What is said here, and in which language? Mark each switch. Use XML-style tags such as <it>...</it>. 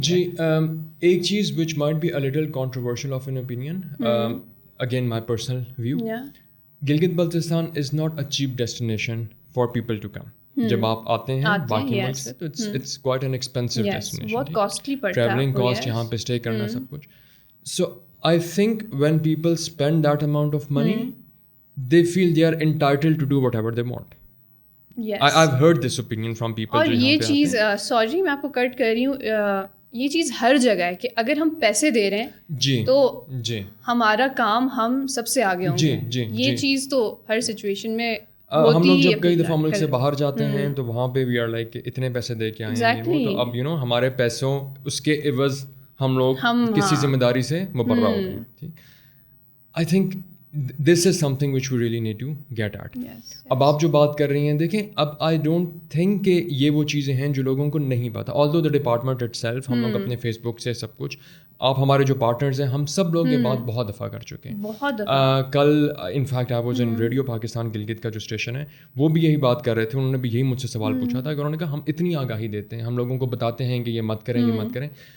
<ur>جی,</ur> <en>ایک چیز which might be a little controversial of an opinion, again my personal view, Gilgit Baltistan is not a cheap destination for people to come.</en> <ur>جب آپ آتے ہیں باقی ملک سے,</ur> <en>تو it's quite an expensive destination,</en> <ur>بہت کاسٹلی پڑتا ہے ٹریولنگ کاسٹ, یہاں پہ اسٹے کرنا, سب کچھ.</ur> <en>So I think when people spend that amount of money, they feel they are entitled to do whatever they want. Yes. I've heard this opinion from people.</en> <ur>اور یہ چیز, سوری میں آپ کو کٹ کر رہی ہوں, یہ چیز ہر جگہ ہے کہ اگر ہم پیسے دے رہے ہیں تو ہمارا کام ہم سب سے آگے ہوں گے. یہ چیز تو ہر سچویشن میں ہم لوگ جب کئی دفعہ ملک سے باہر جاتے ہیں تو وہاں پہ</ur> <en>we are like</en> <ur>اتنے پیسے دے کے آئے ہیں, تو اب ہمارے پیسوں اس کے عوض ہم لوگ کسی ذمہ داری سے مبرہ ہو گئے.</ur> <en>ٹھیک, I think this is something which we really need to get at.</en> <ur>اب آپ جو بات کر رہی ہیں, دیکھیں, اب آئی ڈونٹ تھنک کہ یہ وہ چیزیں ہیں جو لوگوں کو نہیں پتہ.</ur> <en>although the department itself,</en> <ur>ہم لوگ اپنے فیس بک سے سب کچھ, آپ ہمارے جو پارٹنرز ہیں, ہم سب لوگ یہ بات بہت دفعہ کر چکے ہیں. کل in fact</ur> <en>I was in radio Pakistan</en> <ur>Gilgit کا جو اسٹیشن ہے, وہ بھی یہی بات کر رہے تھے. انہوں نے بھی یہی مجھ سے سوال پوچھا تھا کہ انہوں نے کہا ہم اتنی آگاہی دیتے ہیں, ہم لوگوں کو بتاتے ہیں کہ یہ مت کریں, یہ مت کریں.</ur>